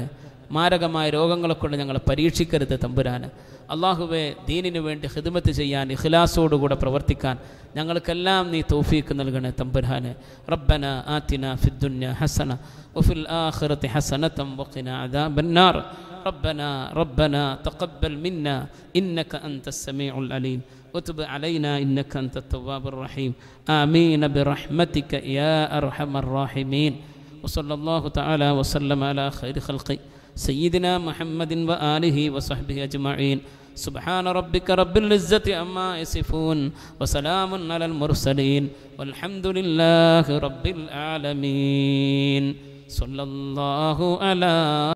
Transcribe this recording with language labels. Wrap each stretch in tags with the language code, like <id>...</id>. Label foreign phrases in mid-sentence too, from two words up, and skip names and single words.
<ml>മാരകമായ രോഗങ്ങളെ കൊണ്ട് ഞങ്ങളെ പരീക്ഷിക്കരുത് തമ്പുരാന്. അള്ളാഹുവേ, ദീനിനു വേണ്ടി ഖിദ്മത്ത് ചെയ്യാൻ ഇഖ്ലാസോടുകൂടെ പ്രവർത്തിക്കാൻ ഞങ്ങൾക്കെല്ലാം നീ തൗഫീഖ് നൽകണേ തമ്പുരാന്.</ml> <ar>ربنا آتنا في الدنيا حسنة وفي الآخرة حسنة وقنا عذاب النار. ربنا تقبل منا إنك أنت السميع العليم وتب علينا إنك أنت التواب الرحيم. آمين برحمتك يا أرحم الراحمين. وصلى الله تعالى وسلم على خير خلق سيدنا محمد وآله وصحبه أجمعين. سبحان ربك رب العزة عما يصفون وسلام على المرسلين والحمد لله رب العالمين. صلى الله على</ar>